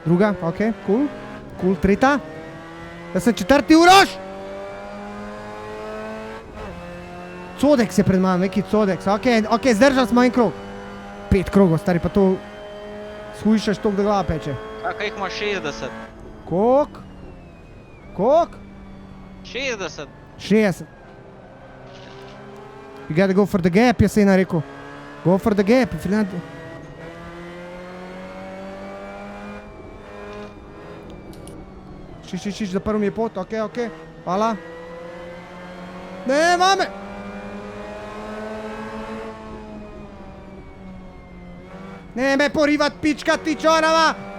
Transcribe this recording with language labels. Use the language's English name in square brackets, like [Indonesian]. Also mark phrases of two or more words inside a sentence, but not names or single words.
[Slovenian] Druga, ok, cool. Cool, tretja. Jaz sem četrti, Uroš! Codex je pred mano, neki Codex. Ok, zdržali smo en krog. 5 krogov, stari, pa to shujšaš toliko, da glava peče. Kaj jih ima 60? Koliko? 60. 60. [English] You gotta go for the gap, [Slovenian] jaz se je rekel. [English] Go for the gap, Finland. [Slovenian] Šiš, zaprl mi je pot, ok, hvala. Ne, mame! Ne me porivat, pička, ti čorava!